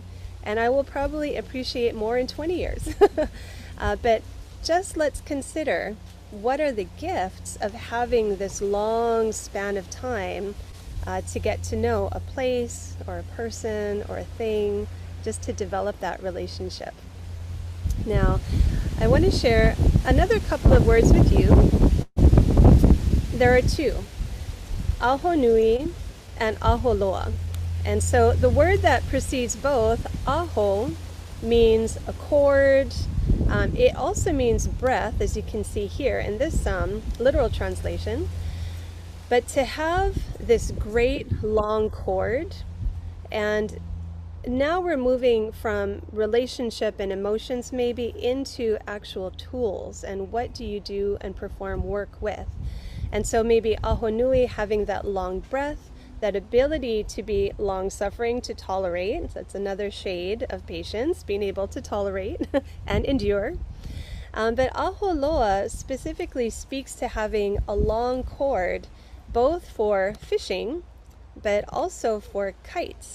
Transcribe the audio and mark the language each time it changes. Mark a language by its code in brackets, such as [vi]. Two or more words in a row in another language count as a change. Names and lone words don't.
[en] And I will probably appreciate more in 20 years. But just let's consider, what are the gifts of having this long span of time to get to know a place or a person or a thing, just to develop that relationship. Now, I want to share another couple of words with you. There are two, [haw] aho nui and aho loa. [en] And so the word that precedes both, aho, means accord. It also means breath, as you can see here in this literal translation. But to have this great long cord, and now we're moving from relationship and emotions maybe into actual tools, and what do you do and perform work with. And so maybe [haw] aho nui, [en] having that long breath, that ability to be long-suffering, to tolerate. That's another shade of patience, being able to tolerate and endure. But [haw] aho loa [en] specifically speaks to having a long cord, both for fishing, but also for kites.